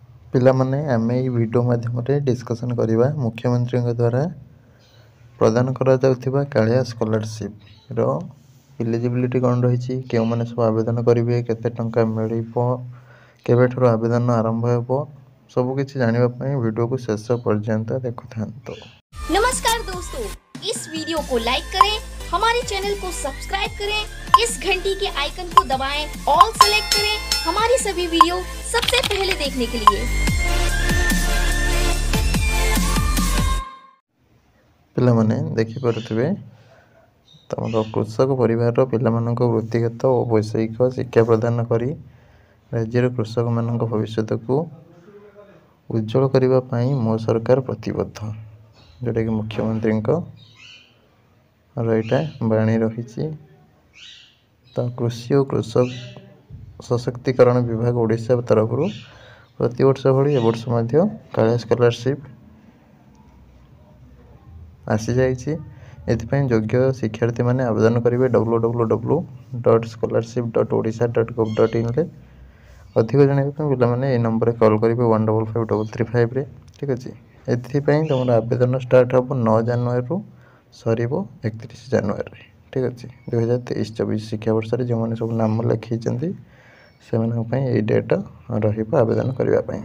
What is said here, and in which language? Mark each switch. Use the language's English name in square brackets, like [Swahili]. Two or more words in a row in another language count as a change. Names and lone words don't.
[Odia] ପିଲାମାନେ ଆମେ ଏହି ଭିଡ଼ିଓ ମାଧ୍ୟମରେ ଡିସ୍କସନ୍ କରିବା ମୁଖ୍ୟମନ୍ତ୍ରୀଙ୍କ ଦ୍ୱାରା ପ୍ରଦାନ କରାଯାଉଥିବା କାଳିଆ ସ୍କଲାରସିପ୍ର ଇଲିଜିବିଲିଟି କ'ଣ ରହିଛି, କେଉଁମାନେ ସବୁ ଆବେଦନ କରିବେ, କେତେ ଟଙ୍କା ମିଳିବ, କେବେଠାରୁ ଆବେଦନ ଆରମ୍ଭ ହେବ, ସବୁକିଛି ଜାଣିବା ପାଇଁ ଭିଡ଼ିଓକୁ ଶେଷ ପର୍ଯ୍ୟନ୍ତ ଦେଖୁଥାନ୍ତୁ। [Hindi] नमस्कार दोस्तों, इस वीडियो को लाइक करें, हमारे चैनल को सब्सक्राइब करें, इस घंटी के आइकन को दबाएं, [English] all select [Hindi] करें हमारी सभी वीडियो सबसे पहले देखने के लिए। [Odia] ପିଲାମାନେ ଦେଖିପାରୁଥିବେ ତମର କୃଷକ ପରିବାରର ପିଲାମାନଙ୍କୁ ବୃତ୍ତିଗତ ଓ ବୈଷୟିକ ଶିକ୍ଷା ପ୍ରଦାନ କରି ରାଜ୍ୟର କୃଷକମାନଙ୍କ ଭବିଷ୍ୟତକୁ ଉଜ୍ଜ୍ୱଳ କରିବା ପାଇଁ ମୋ ସରକାର ପ୍ରତିବଦ୍ଧ, ଯେଉଁଟାକି ମୁଖ୍ୟମନ୍ତ୍ରୀଙ୍କ ଏଇଟା ବାଣୀ ରହିଛି। ତ କୃଷି ଓ କୃଷକ ସଶକ୍ତିକରଣ ବିଭାଗ ଓଡ଼ିଶା ତରଫରୁ ପ୍ରତିବର୍ଷ ଭଳି ଏବର୍ଷ ମଧ୍ୟ କାଳିଆ ସ୍କଲାରସିପ୍ ଆସିଯାଇଛି। ଏଥିପାଇଁ ଯୋଗ୍ୟ ଶିକ୍ଷାର୍ଥୀମାନେ ଆବେଦନ କରିବେ www.scholarship.odisha.gov.in ଅଧିକ ଜାଣିବା ପାଇଁ ପିଲାମାନେ ଏହି ନମ୍ବରରେ କଲ୍ କରିବେ 155335ରେ। ଠିକ୍ ଅଛି। ଏଥିପାଇଁ ତୁମର ଆବେଦନ ଷ୍ଟାର୍ଟ ହେବ 9 ଜାନୁଆରୀରୁ ସରିବ 31 ଜାନୁଆରୀରେ। ଠିକ୍ ଅଛି। 2023-24 ଶିକ୍ଷାବର୍ଷରେ ଯେଉଁମାନେ ସବୁ ନାମ ଲେଖାଇଛନ୍ତି ସେମାନଙ୍କ ପାଇଁ ଏଇ ଡେଟ୍ ରହିବ ଆବେଦନ କରିବା ପାଇଁ।